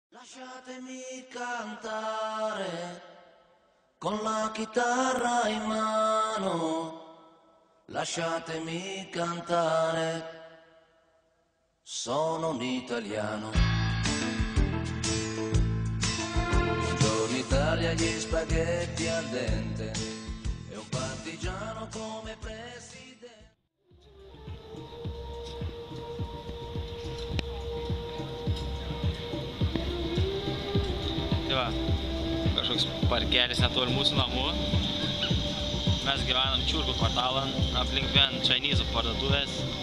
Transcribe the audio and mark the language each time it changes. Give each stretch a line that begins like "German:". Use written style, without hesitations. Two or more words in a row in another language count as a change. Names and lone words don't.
Italian: Lasciatemi cantare con la chitarra in mano, lasciatemi cantare, sono un italiano. Buongiorno Italia, gli spaghetti al dente e un partigiano come presidente.
Lithuanian: Tai va, kažkoks parkelis netoli mūsų namų. Mes gyvenam Čiurkų kvartalą, aplink vien čainizų parduotuvės.